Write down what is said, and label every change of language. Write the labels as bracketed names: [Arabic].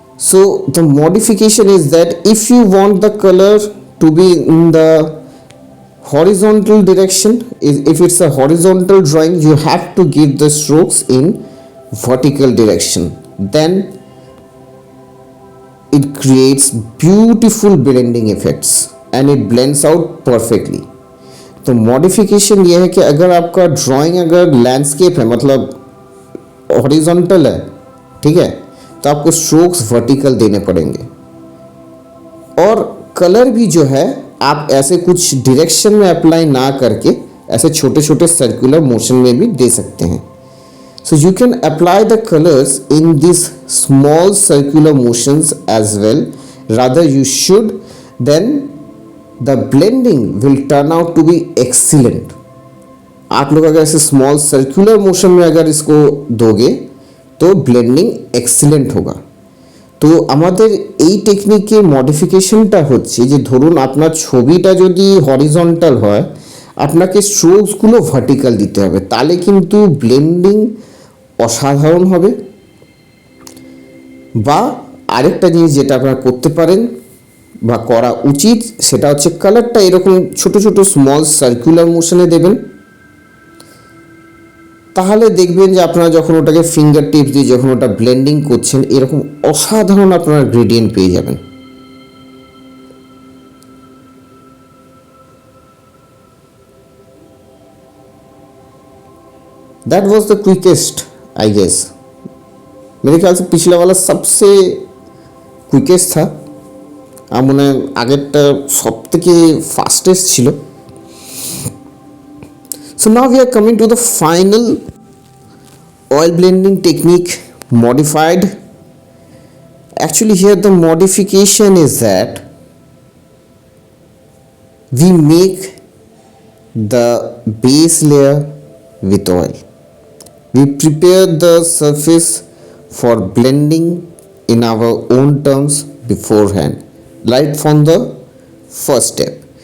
[English] So the modification is that if you want the color to be in the horizontal direction, if it's a horizontal drawing, you have to give the strokes in vertical direction, then it creates beautiful blending effects and it blends out perfectly. [Hindi] तो modification ये है कि अगर आपका drawing अगर landscape है, मतलब horizontal है, ठीक है, तो आपको स्ट्रोक्स वर्टिकल देने पड़ेंगे। और कलर भी जो है आप ऐसे कुछ डायरेक्शन में अप्लाई ना करके ऐसे छोटे छोटे सर्कुलर मोशन में भी दे सकते हैं। [English] so you can apply the colours in this small circular motions as well, [Hindi] rather you should, [English] Then the blending will turn out to be excellent. [Hindi] आप लोग अगर ऐसे स्मॉल सर्कुलर मोशन में अगर इसको दोगे तो ব্লেন্ডিং এক্সিলেন্ট होगा। [Bangla] তো আমাদের এই টেকনিকের মডিফিকেশনটা হচ্ছে যে ধরুন আপনার ছবিটা যদি হরিজন্টাল হয় আপনাকে স্ট্রোকসগুলো ভার্টিক্যাল দিতে হবে, তাহলে কিন্তু ব্লেন্ডিং অসাধারণ হবে। বা আরেকটা জিনিস যেটা আপনারা করতে পারেন বা করা উচিত সেটা হচ্ছে কালারটা এরকম ছোট ছোট স্মল সার্কুলার মোশনে দেবেন, তাহলে দেখবেন যে আপনারা যখন ওটাকে ফিঙ্গার টিপস দিয়ে যখন ওটা ব্লেন্ডিং করছেন এরকম অসাধারণ আপনারা গ্রেডিয়েন্ট পেয়ে যাবেন। [English] that was the quickest I guess, [Hindi] मेरे ख्याल से पिछला वाला सबसे क्विकेस्ट था, [Bangla] আর মনে হয় আগেরটা সব থেকে ফাস্টেস্ট ছিল। [English] So now we are coming to the final oil blending technique modified. Actually here the modification is that we make the base layer with oil. We prepare the surface for blending in our own terms beforehand, right from the first step.